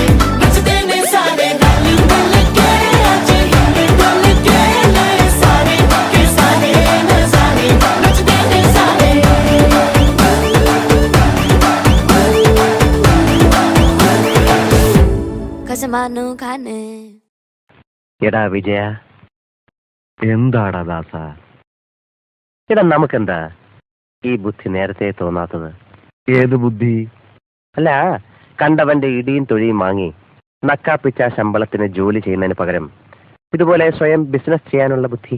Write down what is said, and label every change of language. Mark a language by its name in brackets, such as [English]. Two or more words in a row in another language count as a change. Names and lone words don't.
[Punjabi] ਨੱਚ ਦੇਣੇ ਸਾਰੇ ਰਲ ਮਿਲ ਕੇ ਅੱਜ ਹਿੱਲੇ ਡੁੱਲ ਕੇ ਲੈ ਸਾਰੇ ਕੇ ਸਾਰੇ ਨਜ਼ਾਰੇ. ਨੱਚ ਦੇਣੇ ਸਾਰੇ. कसमानो खाने. [Malayalam] എടാ വിജയ, എന്താടാ ദാസ? എടാ നമുക്കെന്താ ഈ ബുദ്ധി നേരത്തെ തോന്നാത്തത്? ഏത് ബുദ്ധി? അല്ല, കണ്ടവന്റെ ഇടിയും തൊഴിയും വാങ്ങി നക്കാപ്പിച്ച ശമ്പളത്തിന് ജോലി ചെയ്യുന്നതിന് പകരം ഇതുപോലെ സ്വയം ബിസിനസ് ചെയ്യാനുള്ള ബുദ്ധി.